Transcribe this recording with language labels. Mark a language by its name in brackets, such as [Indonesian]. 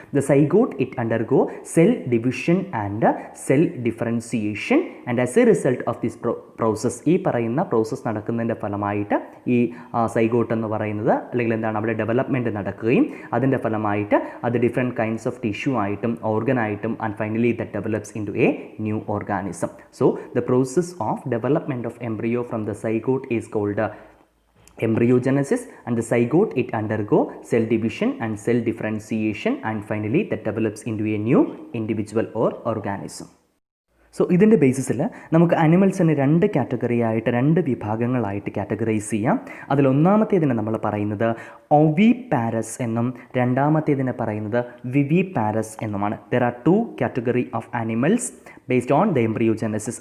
[English] the zygote it undergo cell division and cell differentiation and as a result of this process, [Malayalam] ഈ പറയുന്ന process നടക്കുന്നതിൻ്റെ ഫലമായിട്ട് ഈ zygote എന്ന് പറയുന്നത് അല്ലെങ്കിൽ എന്താണ് അവിടെ ഡെവലപ്മെൻറ്റ് നടക്കുകയും അതിൻ്റെ ഫലമായിട്ട് അത് ഡിഫറെൻറ്റ് കൈൻഡ്സ് ഓഫ് ടിഷ്യൂ ആയിട്ടും ഓർഗനായിട്ടും [English] And finally that develops into a new organism. So the process of development of embryo from the zygote is called embryogenesis, and the zygote it undergo cell division and cell differentiation and finally that develops into a new individual or organism. [Malayalam] So ഇതിൻ്റെ ബേസിസിൽ നമുക്ക് അനിമൽസിനെ രണ്ട് കാറ്റഗറിയായിട്ട്, രണ്ട് വിഭാഗങ്ങളായിട്ട് categorise ചെയ്യാം. അതിലൊന്നാമത്തേതിനെ നമ്മൾ പറയുന്നത് ഒവിപാരസ് എന്നും രണ്ടാമത്തേതിനെ പറയുന്നത് viviparous എന്നുമാണ്. [English] There are two category of animals based on the embryogenesis.